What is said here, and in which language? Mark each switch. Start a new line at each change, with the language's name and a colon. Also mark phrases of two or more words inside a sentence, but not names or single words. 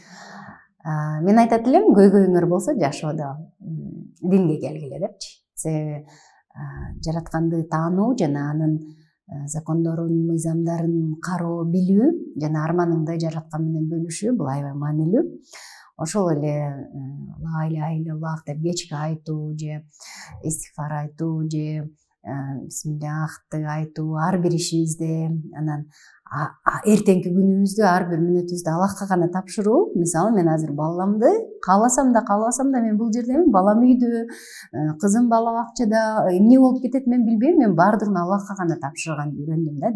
Kyrgyz: Мен айтат элем, көйгөйүңөр болсо жашоодо динге келгиле депчи. Себеби жаратканды таануу жана анын закондорун, мыйзамдарын кароо, билүү жана арманыңды жараткан менен бөлүшүү бул аябай маанилүү. Ошол эле
Arabic: لا إله إلا الله
Kyrgyz: деп кечки айтуу же истигфар айтуу же бисмиллахты айтуу ар бир ишибизде, анан эртеңки күнүбүздү, ар бир мүнөтүбүздү Аллахка гана тапшыруу. Мисалы, мен азыр баламды кааласам да мен бул жердемин, балам үйдө, кызым бала бакчада, эмне болуп кетет мен билбейм, мен бардыгын Аллахка гана тапшырганды үйрөндүм да.